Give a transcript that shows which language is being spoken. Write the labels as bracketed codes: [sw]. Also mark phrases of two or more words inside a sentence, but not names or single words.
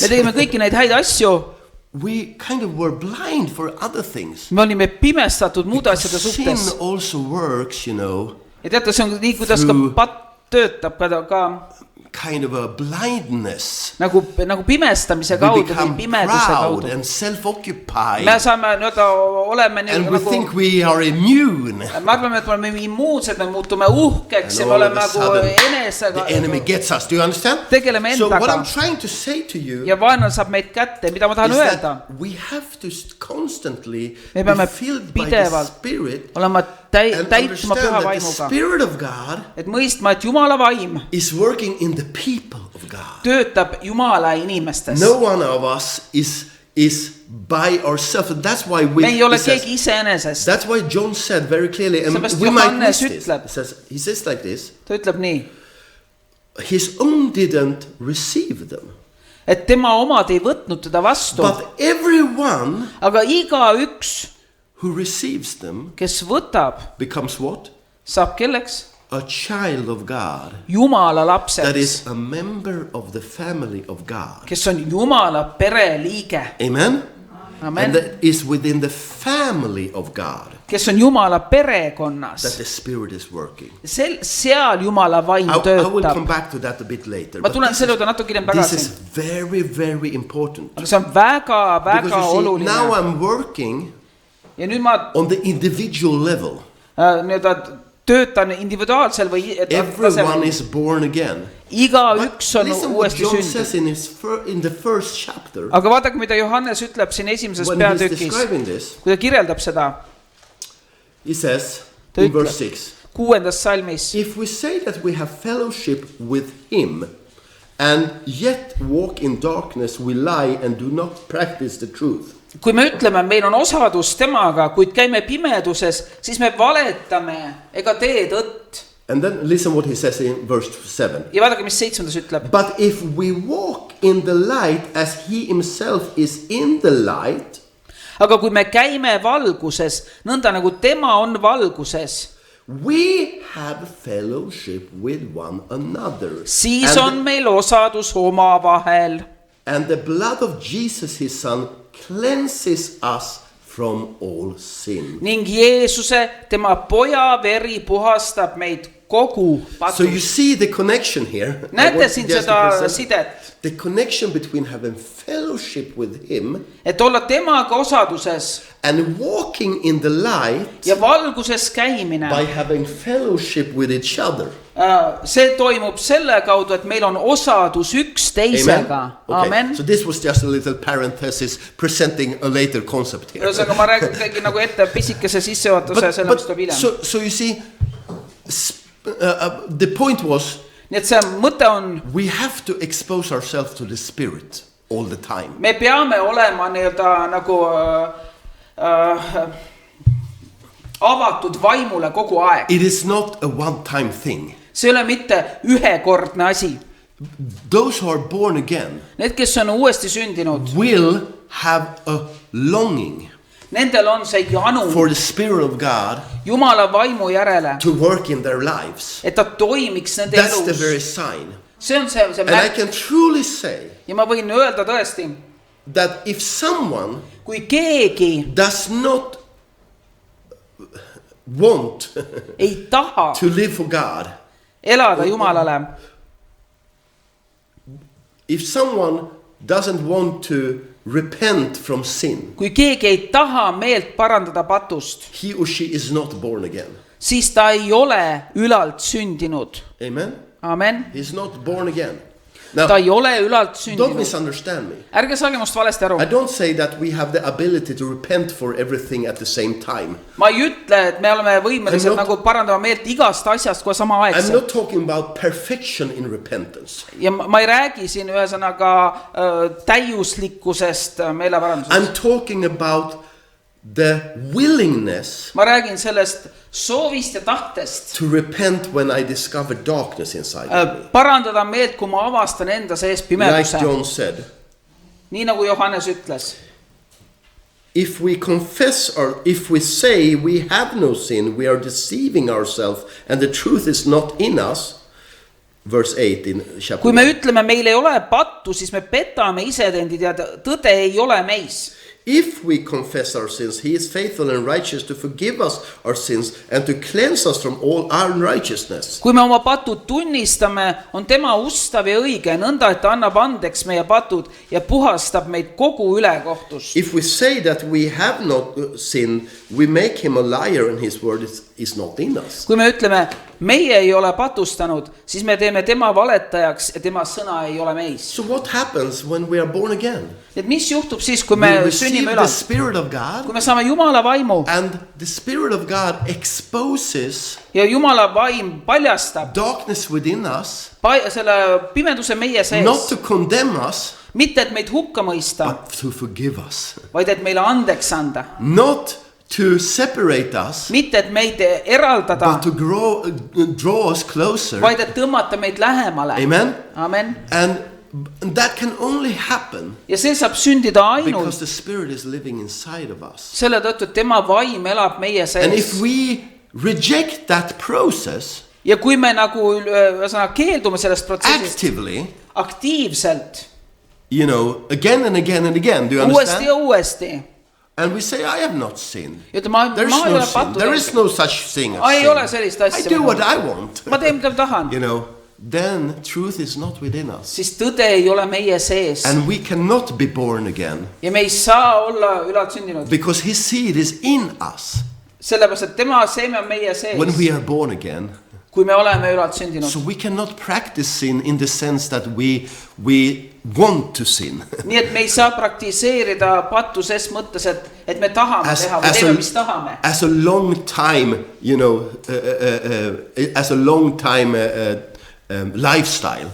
[et] me tegime kõiki neid häid asju, [en] we kind of were blind for other things. [et] me olime pimestatud muude asjade Sin suhtes. [en] also works, you know, [et] ja teate, see on nii, kuidas ka patt töötab ka [en] kind of a blindness. [et] nagu pimestamise We kaudu või become pimeduse proud kaudu. [en] and self-occupied. [et] Me saame oleme nii, [en] And we nagu, think we are immune. [et] me arvame, et me oleme immuunsed, me muutume uhkeks ja me [en] all of oleme a nagu sudden, [et] enesega. [en] The enemy gets us. Do you understand? Tegeleme So what endaga. I'm trying to say to you [et] ja vaenlane saab meid kätte, mida ma tahan is öelda. [en] that we have to constantly Me be peame filled by the pidevalt Spirit olema and täituma understand püha that the vaimuga. Spirit of God [et] Et mõistma, et Jumala vaim [en] is working in the people of God. [et] töötab Jumala inimestes. [en] No one of us is by ourselves. That's why we. [et] me ei ole keegi iseenesest. [en] That's why John said very clearly, and Seepärast we might miss Johannes this. ütleb. He says like this: [et] Ta ütleb nii, [en] His own didn't receive them, [et] et tema omad ei võtnud teda vastu, [en] but everyone [et] aga igaüks, [en] who receives them [et] kes võtab, [en] becomes what? [et] saab kelleks? [en] A child of God. Jumala That lapseks, is a member of the family of God. [et] kes on Jumala pereliige. Amen. Amen. [en] And that is within the family of God [et] Kes on Jumala that perekonnas. [en] the Spirit is working. [et] Seal Jumala vaim [en] I will come töötab. back to that a bit later. Ma but tulen this selle is- [et] juurde natuke hiljem [en] This is tagasi. very, very important. [et] Aga see on väga, Because väga [en] you see, now oluline. I'm working [et] Ja nüüd ma [en] on the individual level. [et] nii-öelda töötan individuaalsel või Everyone tasemel. [en] is born again. [et] Igaüks on [en] listen what uuesti John says sündinud. in the first chapter [et] Aga vaadake, mida Johannes ütleb siin esimeses [en] when he's peatükis, describing this. [et] kui ta kirjeldab seda [en] He says Ta in ütleb. verse 6, [et] 6. salmis. [en] if we say that we have fellowship with him and yet walk in darkness, we lie and do not practice the truth. [et] Kui me ütleme, meil on osadus temaga, kuid käime pimeduses, siis me valetame ega tee tõtt. [en] And then listen what he says in verse 7. [et] Ja vaadake, mis 7. ütleb. [en] But if we walk in the light as he himself is in the light, [et] Aga kui me käime valguses, nõnda nagu tema on valguses, [en] we have fellowship with one another. siis and, [et] on meil osadus omavahel. [en] and the blood of Jesus his son cleanses us from all sin. [et] Ning Jeesuse, tema poja veri puhastab meid kogu [en] So you patust. see the connection here. I Näete want siin just to seda present sidet, the connection between having fellowship with him [et] et olla temaga osaduses [en] and walking in the light [et] ja valguses käimine. [en] by having fellowship with each other. [et] See toimub selle kaudu, et meil on osadus üksteisega. Amen. [en] So this was just a little parenthesis presenting a later concept here. [et] Ühesõnaga ma räägin nagu ette pisikese sissejuhatuse, selle mis tuleb hiljem. [en] so you see, the point was [et] Nii et see mõte on, [en] we have to expose ourselves to the Spirit all the time. [et] me peame olema nii-öelda nagu avatud vaimule kogu aeg. [en] It is not a one-time thing. [et] See ei ole mitte ühekordne asi. [en] Those who are born again [et] Need, kes on uuesti sündinud, [en] will have a longing [et] nendel on see janu [en] for the Spirit of God [et] Jumala vaimu järele, [en] to work in their lives. [et] et ta toimiks nende [en] That's the elus. very sign. [et] See on see [en] And I märk. can truly say [et] Ja ma võin öelda tõesti, [en] that if someone [et] kui keegi [en] does not want [et] ei taha [en] to live for God, [et] elada Jumalale. [en] If someone doesn't want to repent from sin, [et] Kui keegi ei taha meelt parandada patust, [en] he or she is not born again. [et] siis ta ei ole ülalt sündinud. Amen? Amen. [en] He's not born again. Now, [et] Ta ei ole ülalt don't sündinud. [en] misunderstand me. [et] Ärge saage must valesti aru. [en] I don't say that we have the ability to repent for everything at the same time. [et] Ma ei ütle, et me oleme võimelised [en] I'm not- [et] nagu parandama meelt igast asjast kohe sama I'm aegselt. [en] not talking about perfection in repentance. [et] Ja ma ei räägi siin ühesõnaga täiuslikkusest meeleparandusest. [en] I'm talking about the willingness [et] Ma räägin sellest soovist ja tahtest [en] to repent when I discover darkness inside of me. [et] parandada meelt, kui ma avastan enda sees Like pimeduse. [en] John said, [et] Nii nagu Johannes ütles. [en] if we say we have no sin, we are deceiving ourselves and the truth is not in us. Verse 8 in chapter [et] Kui me 1. ütleme, meil ei ole pattu, siis me petame isetendid ja tõde ei ole meis. [en] If we confess our sins, he is faithful and righteous to forgive us our sins and to cleanse us from all unrighteousness. [et] Kui me oma patud tunnistame, on tema ustav ja õige, nõnda, et ta annab andeks meie patud ja puhastab meid kogu ülekohtust. [en] If we say that we have not sinned, we make him a liar and his word is not in us. [et] Kui me ütleme, meie ei ole patustanud, siis me teeme tema valetajaks ja tema sõna ei ole meis. [en] So what happens when we are born again? [et] Et mis juhtub siis, kui me [en] We receive sünnime the ülalt? Spirit of God, [et] Kui me saame Jumala vaimu [en] and the Spirit of God exposes [et] ja Jumala vaim paljastab [en] darkness within us, [et] selle pimeduse meie not sees, [en] to condemn us, [et] mitte et meid hukka mõista, [en] but to forgive us. [et] vaid et meile andeks anda, [en] Not to separate us, [et] mitte et meid eraldada, [en] but to draw us closer. [et] vaid et tõmmata meid lähemale. Amen? Amen. [en] And that can only happen [et] Ja see saab sündida because ainult [en] the Spirit is living inside of us. [et] selle tõttu, et tema vaim elab meie [en] And if sees. we reject that process [et] Ja kui me nagu ühesõnaga keeldume sellest protsessist actively, aktiivselt, [en] again and again and again, do you [et] uuesti ja understand? uuesti, [en] And we say, I have not sinned. [et] ja ütleme, [en] There is [et] ma ei no ole sin. pattu [en] There is [et] teinud. [en] no such thing as [et] Ei ole sin. sellist I asja. [en] do what I want. [et] Ma teen, mida tahan. [en] Then truth is not within us. [et] Siis tõde ei ole meie sees. [en] And we cannot be born again [et] Ja me ei saa olla ülalt sündinud. [en] because his seed is in us [et] Sellepärast, et tema seeme on meie sees, [en] when we are born again. [et] kui me oleme ülalt sündinud. [en] So we cannot practice sin in the sense that we want to sin. [et] Nii et me ei saa praktiseerida pattu ses mõttes, et me tahame teha või teeme, mis tahame. [en] As a long time, as a long time lifestyle.